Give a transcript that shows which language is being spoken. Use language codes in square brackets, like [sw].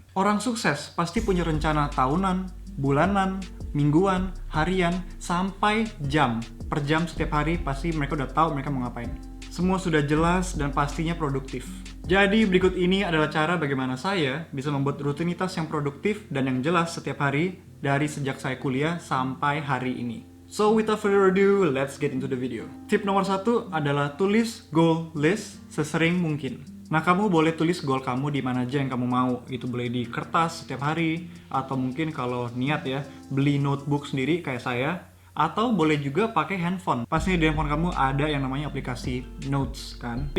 [id] Orang sukses pasti punya rencana tahunan, bulanan, mingguan, harian, sampai jam. Per jam setiap hari pasti mereka udah tahu mereka mau ngapain. Semua sudah jelas dan pastinya produktif. Jadi berikut ini adalah cara bagaimana saya bisa membuat rutinitas yang produktif dan yang jelas setiap hari dari sejak saya kuliah sampai hari ini. [en] So without further ado, let's get into the video. [id] Tip nomor 1 adalah tulis goal list sesering mungkin. Nah, kamu boleh tulis goal kamu di mana aja yang kamu mau. Itu boleh di kertas setiap hari, atau mungkin kalau niat ya, beli notebook sendiri kayak saya. Atau boleh juga pakai handphone. Pastinya di handphone kamu ada yang namanya aplikasi Notes kan.